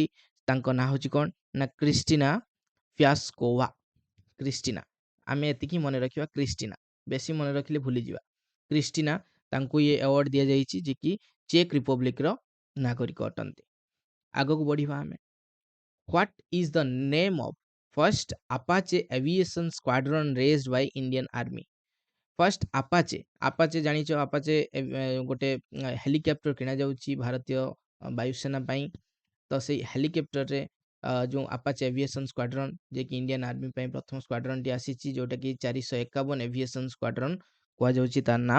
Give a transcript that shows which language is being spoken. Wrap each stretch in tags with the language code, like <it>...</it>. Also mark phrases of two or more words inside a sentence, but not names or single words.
<or>ତାଙ୍କ ନାଁ ହେଉଛି କ'ଣ ନା କ୍ରିଷ୍ଟିନା ପ୍ୟାସ୍କୋଭା। ଆମେ ଏତିକି ମନେ ରଖିବା, କ୍ରିଷ୍ଟିନା, ବେଶୀ ମନେ ରଖିଲେ ଭୁଲିଯିବା। କ୍ରିଷ୍ଟିନା, ତାଙ୍କୁ ଇଏ ଆୱାର୍ଡ ଦିଆଯାଇଛି, ଯିଏକି ଚେକ୍ ରିପବ୍ଲିକର ନାଗରିକ ଅଟନ୍ତି। ଆଗକୁ ବଢିବା ଆମେ।</or> <en>What is the name of first Apache aviation squadron raised by Indian Army? first Apache</en> <or>ଜାଣିଛ, ଆପାଚେ ଗୋଟେ ହେଲିକପ୍ଟର କିଣା ଯାଉଛି ଭାରତୀୟ ବାୟୁସେନା ପାଇଁ। ତ ସେଇ ହେଲିକପ୍ଟରରେ ଯେଉଁ</or> <en>Apache aviation squadron,</en> <or>ଯିଏକି ଇଣ୍ଡିଆନ୍ ଆର୍ମି ପାଇଁ ପ୍ରଥମ ସ୍କ୍ୱାଡ୍ରନ୍ଟି ଆସିଛି, ଯୋଉଟାକି 451</or> <en>aviation squadron</en> <or>କୁହାଯାଉଛି ତାର ନାମ।</or>